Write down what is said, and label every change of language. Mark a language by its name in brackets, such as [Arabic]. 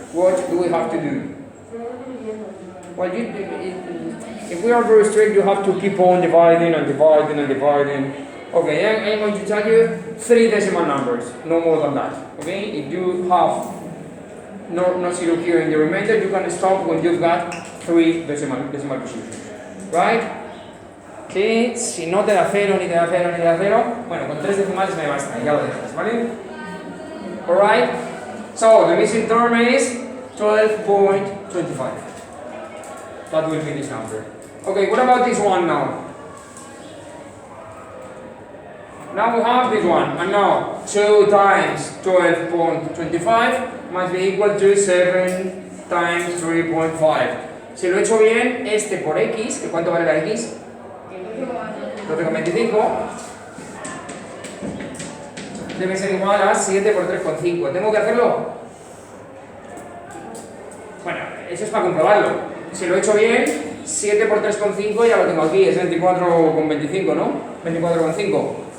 [English] What do we have to do? Well, if we are very strict, you have to keep on dividing and dividing and dividing. Okay, I'm going to tell you 3 decimal numbers, no more than that. Okay, if you have no 0 here in the remainder, you can stop when you've got 3 decimal positions. Right? [Spanish] Sí, si no te da 0, ni te da 0, ni te da 0, bueno, con 3 decimales me basta, ya lo dejas, ¿vale? [English] Alright? So, the missing term is 12.25. That will be this number. Okay, what about this one now? Now we have this one, and now 2 times 12.25 must be equal to 7 times 3.5. [Spanish] Si lo he hecho bien, este por x, ¿que cuánto vale la x? 12,25. Debe ser igual a 7 por 3,5. ¿Tengo que hacerlo? Bueno, eso es para comprobarlo. Si lo he hecho bien, 7 por 3,5 ya lo tengo aquí, es 24,25, ¿no? 24,5.